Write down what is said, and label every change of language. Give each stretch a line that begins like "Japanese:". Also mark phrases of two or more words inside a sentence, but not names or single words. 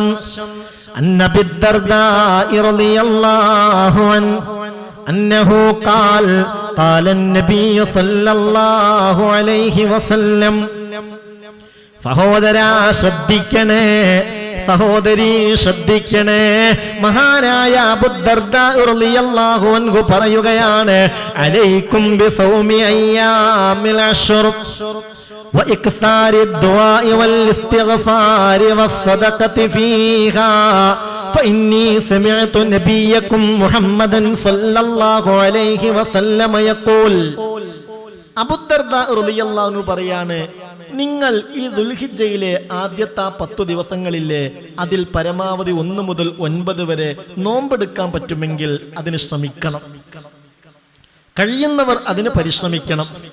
Arabic: النبي درداء رضي الله عنه أنه قال النبي صلى الله عليه وسلم.
Malayalam: സഹോദരാ ശ്രദ്ധിക്കണേ, സഹോദരി ശ്രദ്ധിക്കണേ. മഹാനായ അബൂ ദർദാഇ റളിയല്ലാഹു അൻഹു പറയുകയാണ്,
Arabic: عليكم بصوم أيام العشر وإكثار الدعاء والاستغفار والصدقة فيها فإني سمعت نبيكم محمدا صلى الله عليه وسلم يقول.
Malayalam: അബൂ ദർദാ
Arabic: رضي الله عنه
Malayalam: പറയാണ്, നിങ്ങൾ ഈ ദുൽഹിജ്ജയിലെ ആദ്യത്തെ 10 ദിവസങ്ങളിലെ അതിൽ പരമാവധി 1 മുതൽ 9 വരെ നോമ്പെടുക്കാൻ പറ്റുമെങ്കിൽ അതിന് ശ്രമിക്കണം. കഴിയുന്നവർ അതിന് പരിശ്രമിക്കണം.